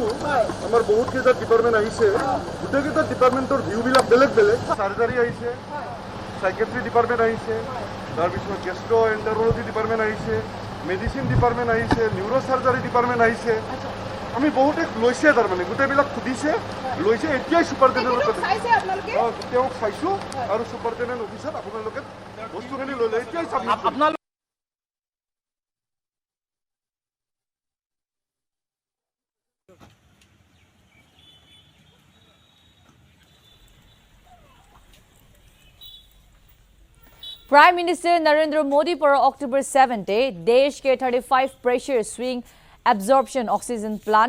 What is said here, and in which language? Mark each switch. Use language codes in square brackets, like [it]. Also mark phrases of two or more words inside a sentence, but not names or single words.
[as] আমাৰ বহুত কেইটা ডিপাৰ্টমেণ্ট আহিছে গোটেইকেইটা ডিপাৰ্টমেণ্টৰ ভিউবিলাক বেলেগ বেলেগ চাৰ্জাৰী আহিছে [en] psychiatry department [as] আহিছে তাৰপিছত [en] gastroenterology department [as] আহিছে [en] medicine department [as] আহিছে [en] neuro surgery department [as] আহিছে আমি বহুতে লৈছে তাৰমানে গোটেইবিলাক সুধিছে লৈছে এতিয়াই ছুপাৰডেণ্টেণ্টৰ তেওঁক চাইছোঁ আৰু ছুপাৰডেণ্টেণ্ট অফিচত আপোনালোকে বস্তুখিনি লৈ লয় এতিয়াই চাবমিট [en] prime minister [hi] नरेंद्र मोदी पर अक्टूबर 7 डे देश के 35 [en] pressure swing absorption oxygen plant